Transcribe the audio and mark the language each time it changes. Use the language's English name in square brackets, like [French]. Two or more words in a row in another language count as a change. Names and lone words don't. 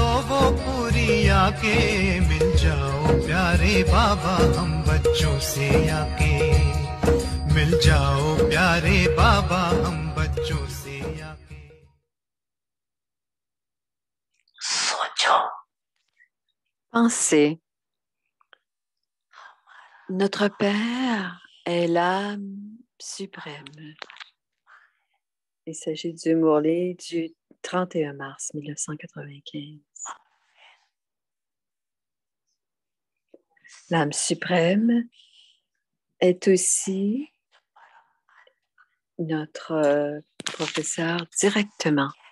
[Hindi] वो पूरी आके मिल जाओ प्यारे बाबा हम बच्चों से आके मिल जाओ प्यारे बाबा हम बच्चों से आके सोचो. [French] Pensez. Notre Père est l'âme suprême. Il s'agit du Morlaix du 31 mars 1995. L'âme suprême est aussi notre professeur directement.